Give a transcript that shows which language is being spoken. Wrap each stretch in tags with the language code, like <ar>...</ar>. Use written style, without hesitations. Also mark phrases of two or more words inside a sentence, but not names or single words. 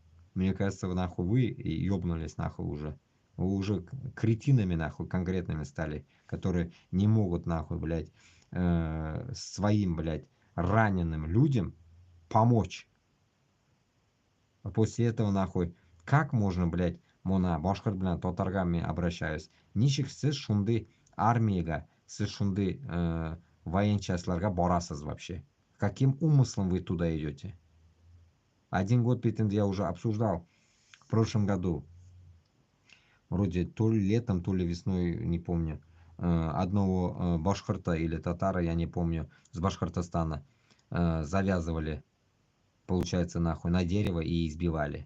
<ru>Мне кажется, вы нахуй вы ёбнулись нахуй уже. Вы уже кретинами нахуй конкретными стали, которые не могут нахуй, блядь, своим, блядь, раненым людям помочь. А после этого нахуй, как можно, блядь,</ru> <tt>мона башкорт белән татарга мен обращаюсь. Ничек сез шундый армиягә, сез шундый военчасларга барасыз вообще?</tt> <ru>Каким умыслом вы туда идете? Один год битинде я уже обсуждал в прошлом году. Вроде то ли летом, то ли весной, не помню. Одного башкорта или татара, я не помню, с Башкортостана завязывали, получается, нахуй, на дерево и избивали.</ru>